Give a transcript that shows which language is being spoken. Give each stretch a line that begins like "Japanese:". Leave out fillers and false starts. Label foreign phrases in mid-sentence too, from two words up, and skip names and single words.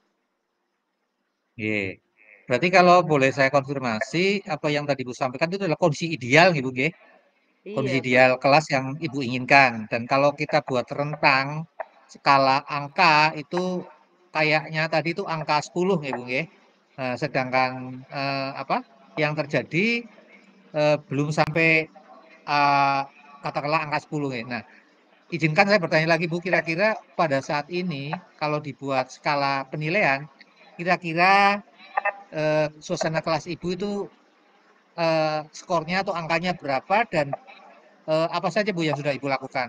Indonesian: Nggih. Berarti kalau boleh saya konfirmasi, apa yang tadi Ibu sampaikan itu adalah kondisi ideal gitu, nggih? Kondisi Iya, ideal kelas yang Ibu inginkan. Dan kalau kita buat rentang skala angka itu kayaknya tadi itu angka 10 nggih, Bu nggih. Sedangkan apa yang terjadi belum sampai eh, katakanlah angka 10 nggih. Nah, izinkan saya bertanya lagi Bu, kira-kira pada saat ini kalau dibuat skala penilaian, kira-kira suasana kelas Ibu itu skornya atau angkanya berapa dan apa saja Bu yang sudah Ibu lakukan?